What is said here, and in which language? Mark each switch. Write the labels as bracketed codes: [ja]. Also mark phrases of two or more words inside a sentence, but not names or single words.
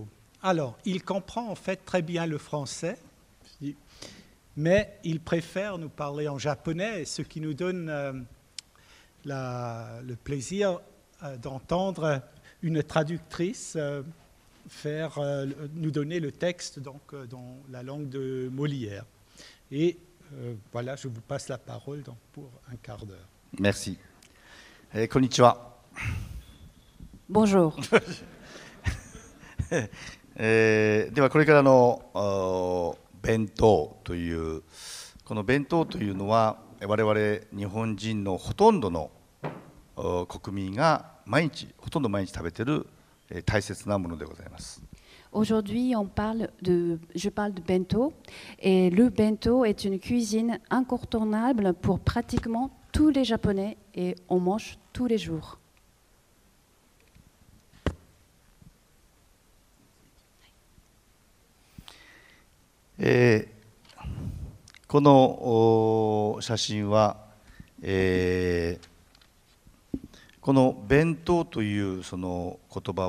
[fr] Alors, il comprend en fait très bien le français, mais il préfère nous parler en japonais, ce qui nous donne le plaisir d'entendre une traductrice nous donner le texte donc, dans la langue de Molière. Et voilà, je vous passe la parole donc, pour un quart d'heure. Merci. Konnichiwa. Bonjour. [ja] ではこれからの弁当というこの弁当というのは我々日本人のほとんどの国民がほとんど毎日食べている大切なものでございます。 [fr] Aujourd'hui, je parle de bento, et le bento est une cuisine incontournable pour pratiquement tous les Japonais, et on mange tous les jours. [ja] この写真は、この弁当というその言葉